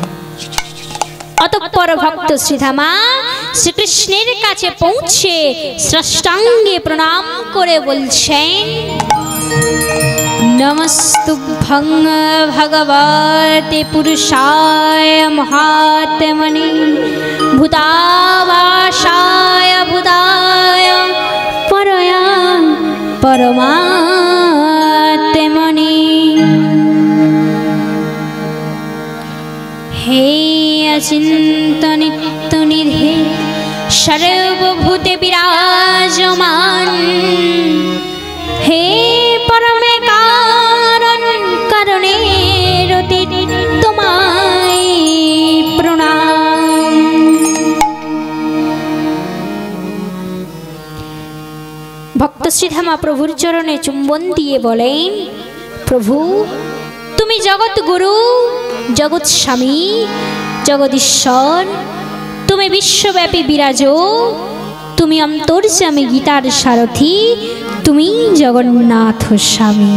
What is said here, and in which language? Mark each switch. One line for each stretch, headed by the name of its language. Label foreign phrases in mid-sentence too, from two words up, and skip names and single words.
Bangla: অতঃপর ভক্ত শ্রীধামা শ্রীকৃষ্ণের কাছে পৌঁছে সাষ্টাঙ্গে প্রণাম করে বলছেন,
Sanskrit: নমস্তুভ্যং ভগবতে পুরুষায় মহাত্মনে ভূতাবাসায় ভূতায় পরয়া परमात्मने।
Bangla: হে অচিন্ত্য নিত্য নিধে সর্বভূতে বিরাজমান, হে পরমে কারণ করুণের অতীত তোমায় প্রণাম। ভক্ত শ্রীধামা প্রভুর চরণে চুম্বন দিয়ে বলেন, প্রভু তুমি জগৎ গুরু, জগৎ স্বামী, জগদীশ্বর, তুমি বিশ্বব্যাপী বিরাজ, তুমি অন্তর্যামী গীতার সারথি, তুমি জগন্নাথ স্বামী।